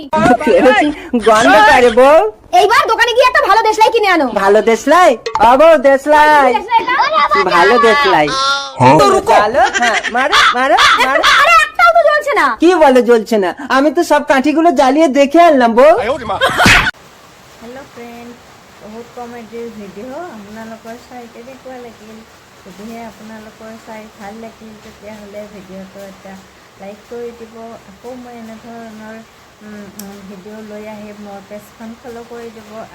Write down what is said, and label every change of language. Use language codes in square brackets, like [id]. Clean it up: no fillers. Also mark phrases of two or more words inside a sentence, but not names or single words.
[bn] কেরোসিন গন্ধ করে বউ। এইবার দোকানে গিয়ে একটা ভালো দেশলাই কিনে আনো। ভালো দেশলাই? বউ দেশলাই, ভালো দেশলাই। ভালো, হ্যাঁ, মারো মারো মারো। আরে একটাও তো জ্বলছে না। কি বলে জ্বলছে না? আমি তো সব কাঠিগুলো জ্বালিয়ে দেখে আনলাম বউ। [en] hello friend, [as] বহুত কমেডিৰ ভিডিঅ' আপোনালোকৰ চাই কেনেকুৱা লাগিল? যদিহে আপোনালোকৰ চাই ভাল লাগিল তেতিয়াহ'লে ভিডিঅ'টো এটা লাইক কৰি দিব। আকৌ মই এনেধৰণৰ ভিডিঅ' লৈ আহিম, মোৰ পেজখন ফ'ল' কৰি দিব।